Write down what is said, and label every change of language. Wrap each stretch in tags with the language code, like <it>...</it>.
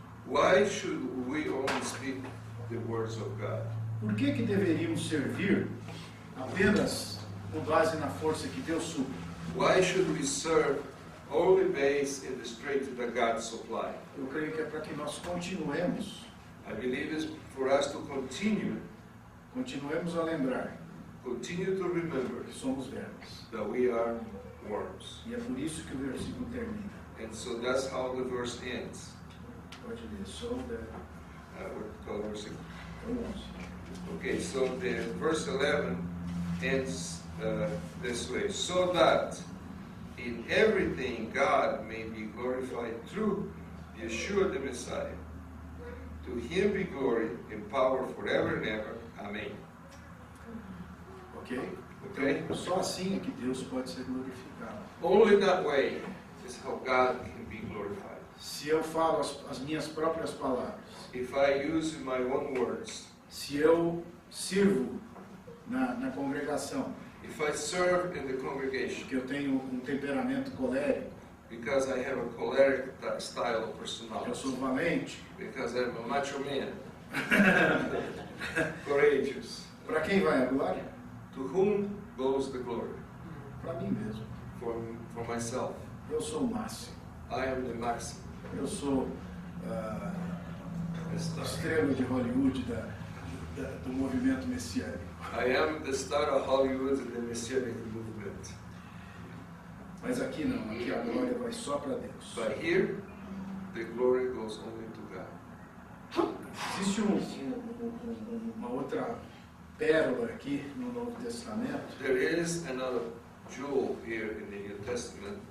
<en>Why should we only speak the words of God?</en> <pt>Por que deveríamos servir apenas com base na força que Deus supre?</pt> <en>Why should we serve only based in the strength that God supplies?</en> <pt>Eu creio que é para que nós continuemos</pt> <en>I believe it's for us to</en> <pt>a lembrar</pt> <en>continue to remember</en> <pt>que somos vermes.</pt> <en>that we are worms.</en> <pt>E é por isso que o versículo termina.</pt> <en>And so that's how the verse ends.</en> <pt>Pode ler, sou da</pt> <en>What color is it? 11. Okay, so the verse 11 ends this way. So that in everything God may be glorified through Yeshua the Messiah. To him be glory and power forever and ever. Amen. Ok? Okay?</en> <pt>Então, só assim é que Deus pode ser glorificado.</pt> <en>Only that way is how God can be glorified.</en> <pt>Se eu falo as minhas próprias palavras,</pt> <en>If I use my own words,</en> <pt>se eu sirvo na congregação,</pt> <en>if I serve in the congregation,</en> <pt>que eu tenho um temperamento colérico,</pt> <en>because I have a choleric style of</en> <pt>eu</pt> <en>personality,</en> <pt>sou valente,</pt> <en>because I'm a macho man, Courageous.</en> <pt>Para quem vai a glória?</pt> <en>To whom goes the glory?</en> <pt>Para mim mesmo.</pt> <en>For myself.</en> <pt>Eu sou o máximo.</pt> <en>I am the maximum.</en> <pt>Eu sou</pt> <en>The star.</en> <pt>estrela de Hollywood do movimento messiânico.</pt> <en>I am the star of Hollywood and the Messianic movement.</en> <pt>Mas aqui não, aqui a glória vai só para Deus.</pt> <en>But here, the glory goes only to God.</en> <pt>Existe uma outra pérola aqui no Novo Testamento</pt> <en>There is another jewel here in the New Testament</en>